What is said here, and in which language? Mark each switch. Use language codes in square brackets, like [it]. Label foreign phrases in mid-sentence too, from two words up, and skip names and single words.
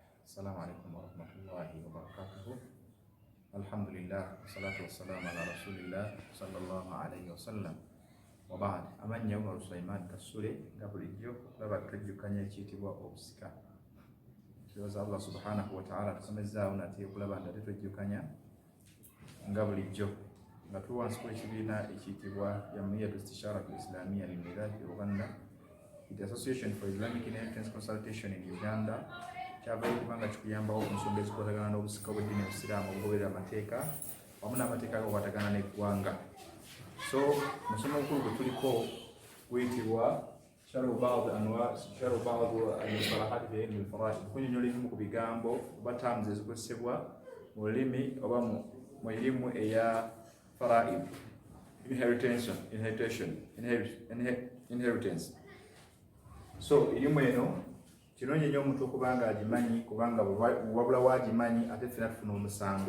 [ar] السلام عليكم ورحمة الله وبركاته. الحمد لله، والصلاة والسلام على رسول الله صلى الله عليه وسلم. وبعد, [lg] amanya Umar Sulaiman Kasule nga bulijjo laba tujjukanya ekiyitibwa obusika. Kiroza [ar] الله سبحانه وتعالى [lg] tukomezaawo nate okulaba nga tetujjukanya nga bulijjo nga tuwansi kw'ekibiina ekiyitibwa Jamiyatu Istisharatu Islamiyya Lilmirathi Uganda, the Association for Islamic Inheritance Consultation in Uganda, kyavayo kubanga kikuyambawo ku nsonga ezikwatagana n'obusika bw'eddiini obusiraamu obugoberera amateeka wamu n'amateeka agakwatagana n'eggwanga. So musomo omukulu gwe tuliko guyitibwa [ar] شرح بعض المصطلحات في علم الفرائض, [lg] kunyonnyola ebimu ku bigambo oba terms ezikozesebwa mu lulimi oba mu irimu eya fara'id, inheritance. So irimu eno kirungi nnyo omuntu okubanga agimanyi, kubanga wabula wagimanyi ate ffena tufuna omusango.